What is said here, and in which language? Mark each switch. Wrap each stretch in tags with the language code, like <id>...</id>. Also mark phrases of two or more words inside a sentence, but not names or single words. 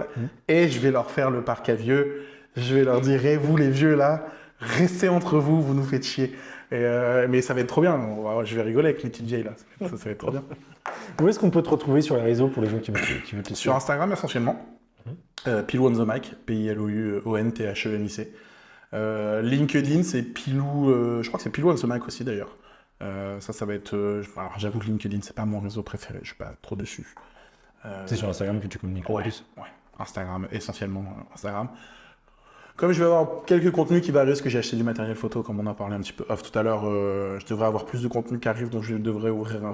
<fr>Et je vais leur faire le parc à vieux. Je vais leur dire, vous les vieux là, restez entre vous, vous nous faites chier. Mais ça va être trop bien. Je vais rigoler avec les petites vieilles là. Ça va être trop bien. Où est-ce qu'on peut te retrouver sur les réseaux pour les gens qui veulent te suivre? Sur Instagram essentiellement. Pilou on the mic, P-I-L-O-U-O-N-T-H-E-M-I-C. LinkedIn, c'est Pilou. Je crois que c'est Pilou on the mic aussi d'ailleurs. Ça va être. Alors, j'avoue que LinkedIn, c'est pas mon réseau préféré. Je suis pas trop dessus. C'est sur Instagram que tu communiques le plus. Ouais. Instagram, essentiellement Instagram. Comme je vais avoir quelques contenus qui varient, parce que j'ai acheté du matériel photo, comme on en parlait un petit peu off tout à l'heure, je devrais avoir plus de contenus qui arrivent, donc je devrais ouvrir.</fr>